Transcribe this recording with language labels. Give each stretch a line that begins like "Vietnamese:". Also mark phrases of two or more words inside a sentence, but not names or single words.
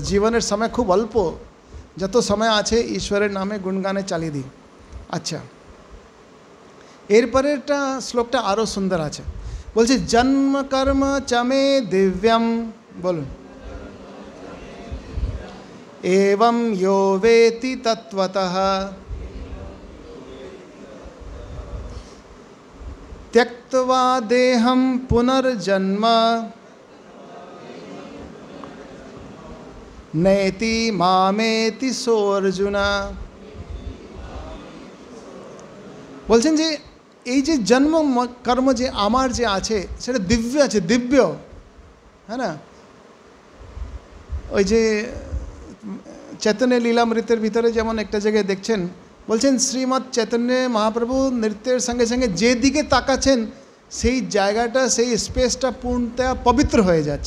Bangla: জীবনের সময় খুব অল্প, যত সময় আছে ঈশ্বরের নামে গুণগানে চালিয়ে দিই। আচ্ছা, এরপরেরটা শ্লোকটা আরও সুন্দর আছে, বলছে
Sanskrit: জন্ম কর্ম চমে দিব্যম,
Bangla: বলুন,
Sanskrit: এবং ইয়ো বেতি তত্ত্বতঃ त्यक्त्वा देहं पुनर्जन्म नेति मामेति सो अर्जुना।
Bangla: বলছেন যে এই যে জন্ম কর্ম যে আমার যে আছে সেটা দিব্য আছে, দিব্য, হ্যাঁ না? ওই যে চৈতন্য লীলামৃতের ভিতরে যেমন একটা জায়গায় দেখছেন, বলছেন শ্রীমৎ চৈতন্য মহাপ্রভু নৃত্যের সঙ্গে সঙ্গে যেদিকে তাকাচ্ছেন সেই জায়গাটা, সেই স্পেসটা পূর্ণতয়া পবিত্র হয়ে যাচ্ছে।